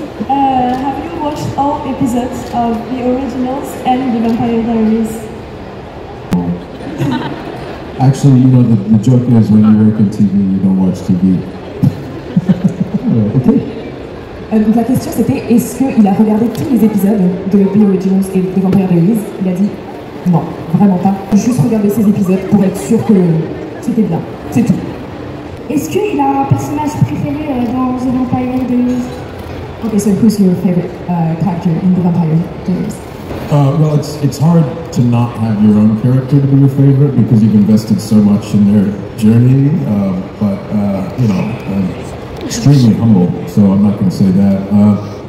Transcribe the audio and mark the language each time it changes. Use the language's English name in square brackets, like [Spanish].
[English] Have you watched all episodes of the originals and the Vampire Diaries? Actually, you know, the joke is when you work on TV, you don't watch TV. Ok. [French] Donc la question c'était, est-ce qu'il a regardé tous les épisodes de The Originals et de Vampire Diaries? Il a dit non, vraiment pas. Juste regarder ces épisodes pour être sûr que c'était bien. C'est tout. Est-ce qu'il a un personnage préféré dans The Vampire Diaries? [English] Okay, so who's your favorite character in The Vampire Diaries? Well, it's hard to not have your own character to be your favorite because you've invested so much in their journey. But you know, I'm extremely humble, so I'm not going to say that.